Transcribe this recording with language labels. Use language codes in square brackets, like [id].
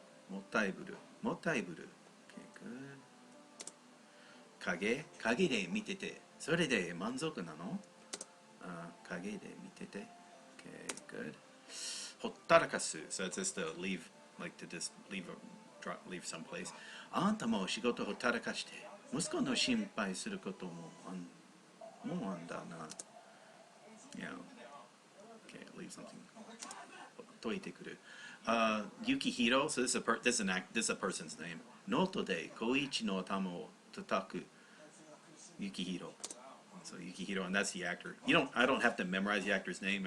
[ja] Mottaiburu. Mottaiburu. [en] Okay, good. [ja] Kage. Kage de mitete. それで満足なの?Kage de mitete. [en] Okay, good. [ja] Hottarakasu. [en] So that's just to leave, like to just leave someplace. [ja] あんたも仕事ほったらかして、息子の心配することもあんだな。 [en] Yeah. Okay, leave something. [ja] 解いてくる。 [en] Yukihiro. So this is a person's name. [ja] ノートでKoichiの頭を叩く。 [en] Yukihiro. So Yukihiro, and that's the actor. I don't have to memorize the actor's name.